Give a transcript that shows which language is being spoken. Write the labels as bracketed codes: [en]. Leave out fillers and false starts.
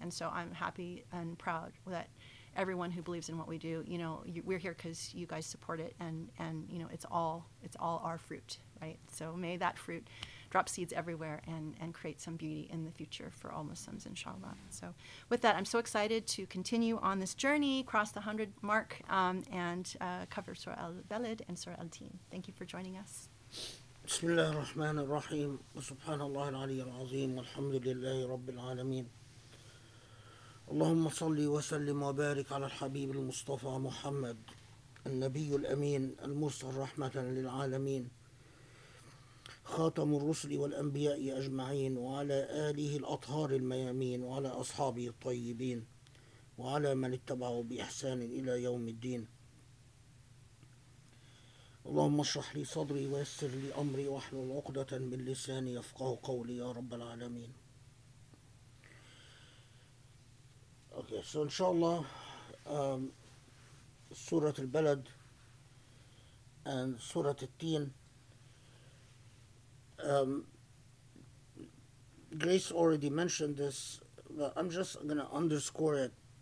[en] And so I'm happy and proud that everyone who believes in what we do, we're here because you guys support it, and it's all our fruit, right? So may that fruit drop seeds everywhere and create some beauty in the future for all Muslims, inshallah. So with that, I'm so excited to continue on this journey, cross the 100 mark, and cover Surah Al-Balad and Surah Al-Teen. Thank you for joining us. [ar] بسم الله الرحمن الرحيم وسبحان الله العلي العظيم والحمد لله رب العالمين اللهم صل وسلم وبارك على الحبيب المصطفى محمد النبي الأمين المرسل رحمة للعالمين خاتم الرسل والأنبياء أجمعين وعلى آله الأطهار الميامين وعلى أصحابه الطيبين وعلى من اتبعوا بإحسان إلى يوم الدين اللهم اشرح لي صدري ويسر لي أمري واحلل عقدة من لساني يفقه قولي يا رب العالمين. [en] Okay, so inshallah, Surah Al-Balad and Surah Al-Teen, Grace already mentioned this, but I'm just going to underscore it.